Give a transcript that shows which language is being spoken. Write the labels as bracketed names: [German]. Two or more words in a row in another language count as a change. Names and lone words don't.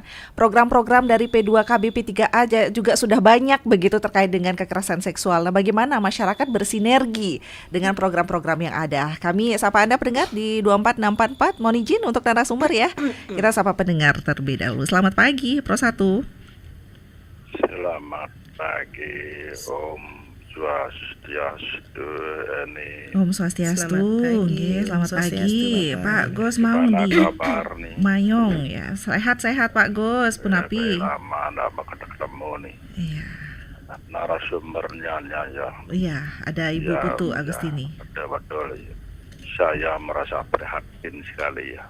[Indonesian] Program-program dari P2KB P3A juga sudah banyak begitu terkait dengan kekerasan seksual. Nah, bagaimana masyarakat bersinergi dengan program-program yang ada? Kami sapa Anda pendengar di 24644. Mohon izin untuk narasumber ya. Kita sapa pendengar terlebih dahulu. Selamat pagi, Pro 1. Selamat pagi, [Balinese] Om Swastiastu. Om Swastiastu. [Indonesian] Selamat pagi. Pak Gos mau di Mayong ya. Sehat-sehat Pak Gos, Punapi. Lama ketemu nih. Iya. Narasumbernya ya. Iya, ada Ibu Putu Agustini. Betul. Saya merasa prihatin sekali ya.